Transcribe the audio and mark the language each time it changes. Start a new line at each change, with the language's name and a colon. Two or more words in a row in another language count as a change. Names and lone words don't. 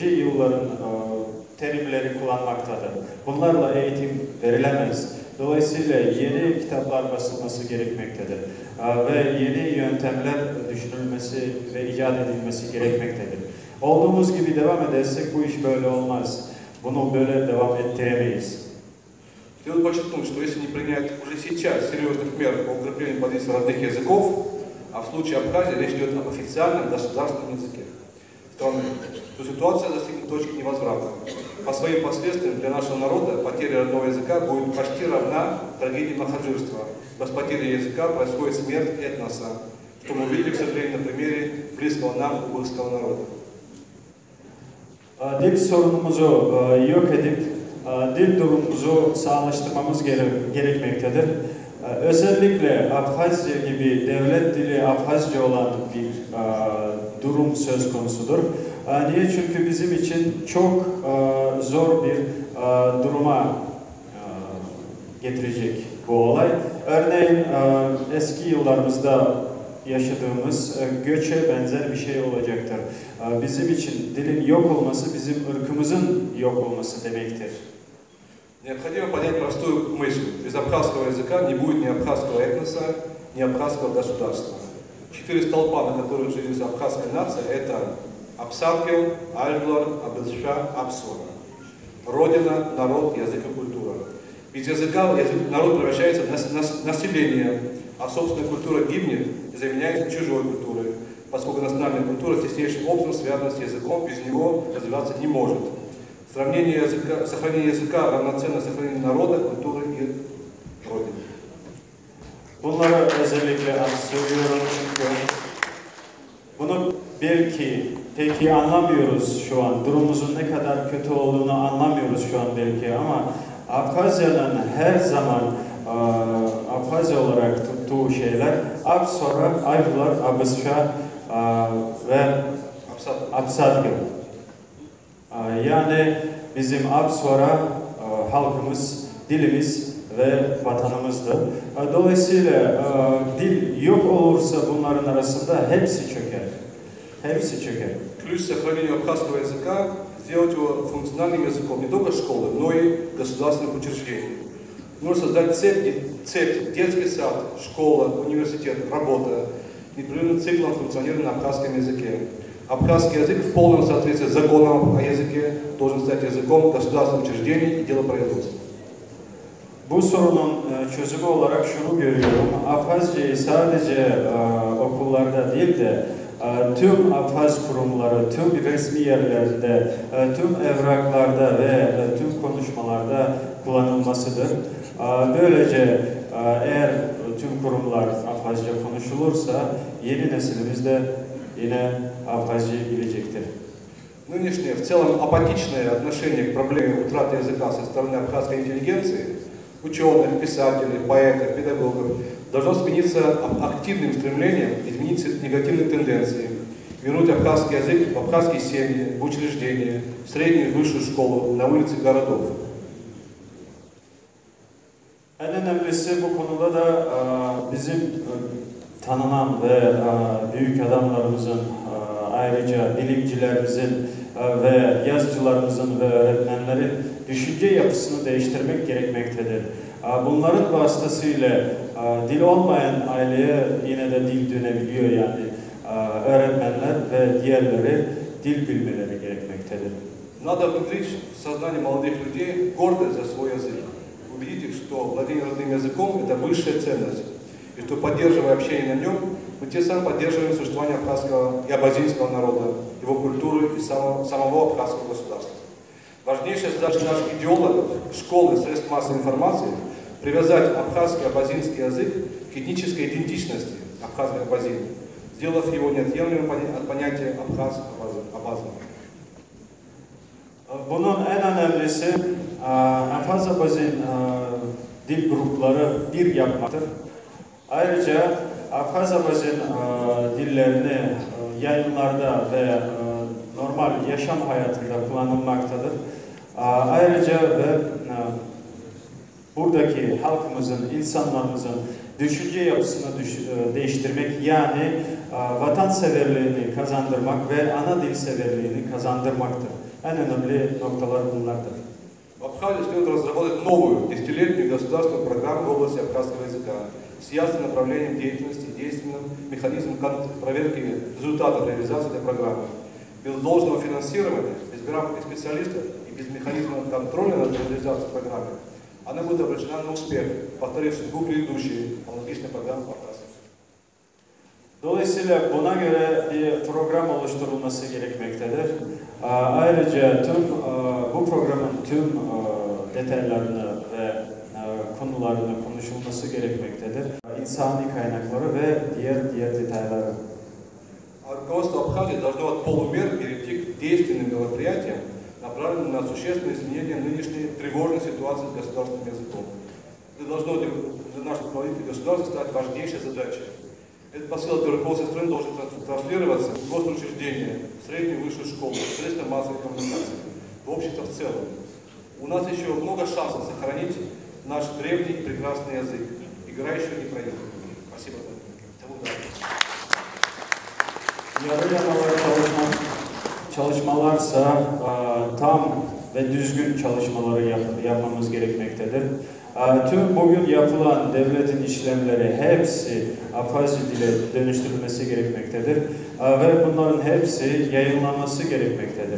Turkish: yılların terimleri kullanmaktadır. Bunlarla eğitim verilemez. Dolayısıyla yeni kitaplar basılması gerekmektedir. Ve yeni yöntemler düşünülmesi ve icat edilmesi gerekmektedir. Olduğumuz gibi devam edersek bu iş böyle olmaz. Bunu böyle devam ettiremeyiz.
Russian: Следует подчеркнуть, что если не принять уже сейчас серьезных мер по укреплению позиций родных языков, а в случае Абхазии речь идет об официальном государственном языке страны, то ситуация достигнет точки невозврата. По своим последствиям для нашего народа потеря родного языка будет почти равна трагедии махаджирства. Без потери языка происходит смерть этноса, что мы видели, к сожалению, на примере близкого нам узбекского народа.
Turkish: Dil sorunumuzu yok edip dil durumumuzu sağlaştırmamız gerekmektedir. Özellikle Abhazya gibi devlet dili Abhazca olan bir durum söz konusudur. Niye? Çünkü bizim için çok zor bir duruma getirecek bu olay. Örneğin eski yıllarımızda yaşadığımız göçe benzer bir şey olacaktır. Bizim için dilin yok olması, bizim ırkımızın yok olması demektir.
Russian: Необходимо понять простую мысль. Без абхазского языка не будет ни абхазского этноса, ни абхазского государства. 4 столпа, на которых жизнь абхазской нации, это Апсаткел, Альглар, Абылша, Апсора. Родина, народ, язык и культура. Без языка народ превращается в население, а собственная культура гибнет и заменяется чужой культурой, поскольку национальная культура теснейшим образом связана с языком, без него развиваться не может. Сохранение языка равноценно сохранению народа, культуры и родины.
Turkish: Bunları özellikle söylüyorum çünkü bunu belki peki anlamıyoruz şu an. Durumumuzun ne kadar kötü olduğunu anlamıyoruz şu an belki ama Abhazya'nın her zaman Abhazya olarak tuttuğu şeyler Apsora, Ayvlar, Abısha ve Apsadgıl. Yani bizim Apsora halkımız, dilimiz ve vatanımızdır. Dolayısıyla dil yok olursa bunların arasında hepsi çöker. Hepsi çöker.
Russian: Ключ к сохранению абхазского языка – сделать его функциональным языком не только школы, но и государственных учреждений. Нужно создать цепь, детский сад, школа, университет, работа, непрерывным циклом функционирования на абхазском языке. Абхазский язык в полном соответствии с законом о языке должен стать языком государственных учреждений и делопроизводства.
Turkish: Bu sorunun çözümü olarak şunu görüyorum. Abhazcayı sadece okullarda değil de tüm Abhaz kurumları, tüm resmi yerlerde, tüm evraklarda ve tüm konuşmalarda kullanılmasıdır. Böylece eğer tüm kurumlar Abhazca konuşulursa yeni neslimiz de yine Abhazcayı bilecektir.
Russian: Нынешнее, в целом апатичное отношение к проблеме утраты языка со стороны абхазской интеллигенции, ученых, писателей, поэтов, педагогов, должно смениться активным стремлением изменить негативные тенденции, вернуть абхазский язык в абхазские семьи, в учреждения, в среднюю и высшую школу, на улицы городов.
Turkish: En önemlisi bu konuda da bizim tanınan ve büyük adamlarımızın, ayrıca bilimcilerimizin ve yazıcılarımızın ve öğretmenlerin düşünce yapısını değiştirmek gerekmektedir. Bunların vasıtasıyla dil olmayan aileye yine de dil dönebiliyor, yani öğretmenler ve diğerleri dil bilmeleri gerekmektedir.
Russian: Надо внедрить в сознание молодых людей гордость за свой язык. Убедить их, что владение родным языком – это высшая ценность. И что, поддерживая общение на нем, мы тем самым поддерживаем существование абхазского и абазинского народа, его культуры и самого абхазского государства. Важнейшая задача наших идеологов, школ и средств массовой информации – привязать абхазский и абазинский язык к этнической идентичности абхазской абазины, сделав его неотъемлемым от понятия абхаз-абаза.
Turkish: Bunun en önemlisi Abhaz-Abazin dil grupları bir yapmaktır. Ayrıca Abhaz-Abazin dillerini yayınlarda ve normal yaşam hayatında kullanılmaktadır. Ayrıca ve buradaki halkımızın, insanlarımızın düşünce yapısını değiştirmek, yani vatanseverliğini kazandırmak ve ana dil severliğini kazandırmaktır. En önemli noktalar bunlardır.
Russian: В Абхазии следует разработать новую, десятилетнюю государственную программу в области абхазского языка с ясным направлением деятельности и действенным механизмом проверки результатов реализации этой программы. Без должного финансирования, без грамотных специалистов и без механизма контроля над реализацией программы она будет обречена на успех, повторив судьбу предыдущей аналогичной программы в Абхазии.
Turkish: Dolayısıyla buna göre bir program oluşturulması gerekmektedir. Ayrıca bu programın tüm detaylarını ve konularını konuşulması gerekmektedir. İnsani kaynakları ve diğer detayları.
Russian: Руководство Абхазии должно от полумер перейти к действенным мероприятиям, направленным на существенное изменение нынешней тревожной ситуации с государственным языком. Это должно для наших руководителей государства стать важнейшей задачей. Этот посыл от руководства страны должен транслироваться в госучреждения, в среднюю и высшую школу, в средства массовой коммуникации, в общество в целом. У нас еще много шансов сохранить наш древний и прекрасный язык. Игра еще не проиграна. Спасибо за внимание.
Turkish: Yarı yamalı çalışmalarsa tam ve düzgün çalışmaları yapmamız gerekmektedir. Tüm bugün yapılan devletin işlemleri hepsi Abhazi dile dönüştürülmesi gerekmektedir ve bunların hepsi yayınlanması gerekmektedir.